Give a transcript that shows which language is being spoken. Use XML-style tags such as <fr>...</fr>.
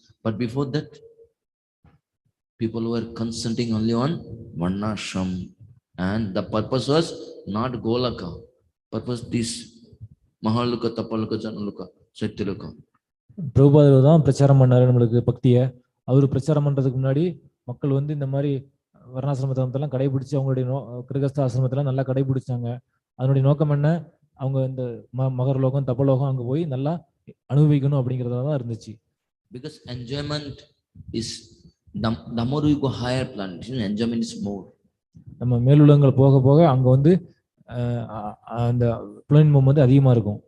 <en>But before that, people were concentrating only on varnashram, and the purpose was not Golaka. Purpose this Mahaloka, Tapaloka, Janaloka, Satyaloka.</en> <ta>பிரபுபாதர் தான் பிரச்சாரம் பண்ணாரு நம்மளுக்கு பக்தியை. அவரு பிரச்சாரம் பண்றதுக்கு முன்னாடி மக்கள் வந்து இந்த மாதிரி வர்ணாசிரமத்தெல்லாம் கடைபிடிச்சு அவங்களுடைய கிரகஸ்த ஆசிரமத்தெல்லாம் நல்லா கடைபிடிச்சாங்க. அதனுடைய நோக்கம் என்ன? அவங்க இந்த மகரலோகம், தபலோகம் அங்க போய் நல்லா அனுபவிக்கணும் அப்படிங்கறதா தான் இருந்துச்சு.</ta> <en>Because enjoyment is The more we go higher planet, enjoyment is more.</en> <ta>நம்ம மேலுலகங்கள் போக போக அங்க வந்து அந்த பிளேன் மூவ் வந்து அதிகமா இருக்கும்.</ta>